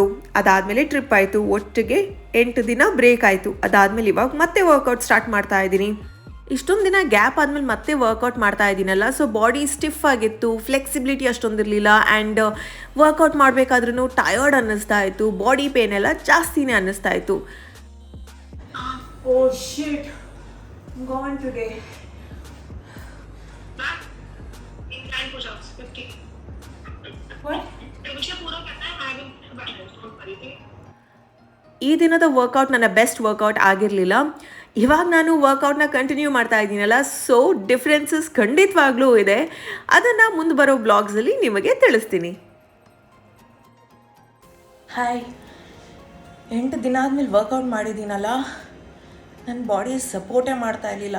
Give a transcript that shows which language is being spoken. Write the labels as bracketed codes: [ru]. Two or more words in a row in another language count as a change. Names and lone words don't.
[kn] ಅದಾದಮೇಲೆ ಟ್ರಿಪ್ ಆಯಿತು. ಒಟ್ಟಿಗೆ 8 ದಿನ ಬ್ರೇಕ್ ಆಯಿತು. ಅದಾದಮೇಲೆ ಇವಾಗ ಮತ್ತೆ [en] workout start [kn] ಮಾಡ್ತಾ ಇದ್ದೀನಿ. ಇಷ್ಟೊಂದು ದಿನ ಗ್ಯಾಪ್ ಆದಮೇಲೆ ಮತ್ತೆ ವರ್ಕೌಟ್ ಮಾಡ್ತಾ ಇದ್ದೀನಲ್ಲ, [en] so body stiff [kn] ಆಗಿತ್ತು, ಫ್ಲೆಕ್ಸಿಬಿಲಿಟಿ ಅಷ್ಟೊಂದಿರಲಿಲ್ಲ. [en] and workout [kn] ಮಾಡಬೇಕಾದ್ರೂ ಟಯರ್ಡ್ ಅನ್ನಿಸ್ತಾ ಇತ್ತು. [en] body pain [kn] ಎಲ್ಲ ಜಾಸ್ತಿನೇ ಅನ್ನಿಸ್ತಾ ಇತ್ತು. [en] Oh shit, gone today. Incline push-ups 50. What? [hi] मुझे पूरा करना है. मैं भी बैलेंस कर रही थी. [kn] ಈ ದಿನದ ವರ್ಕೌಟ್ ನನ್ನ [en] best workout [kn] ಆಗಿರಲಿಲ್ಲ. ಇವಾಗ ನಾನು ವರ್ಕೌಟ್ನ ಕಂಟಿನ್ಯೂ ಮಾಡ್ತಾ ಇದ್ದೀನಲ್ಲ, [en] so differences [kn] ಖಂಡಿತವಾಗ್ಲೂ ಇದೆ. ಅದನ್ನು ಮುಂದೆ ಬರೋ ಬ್ಲಾಗ್ಸಲ್ಲಿ ನಿಮಗೆ ತಿಳಿಸ್ತೀನಿ. ಹಾಯ್, 8 ದಿನ ಆದಮೇಲೆ ವರ್ಕೌಟ್ ಮಾಡಿದ್ದೀನಲ್ಲ, ನನ್ನ [en] body support [kn] ಮಾಡ್ತಾ ಇರಲಿಲ್ಲ.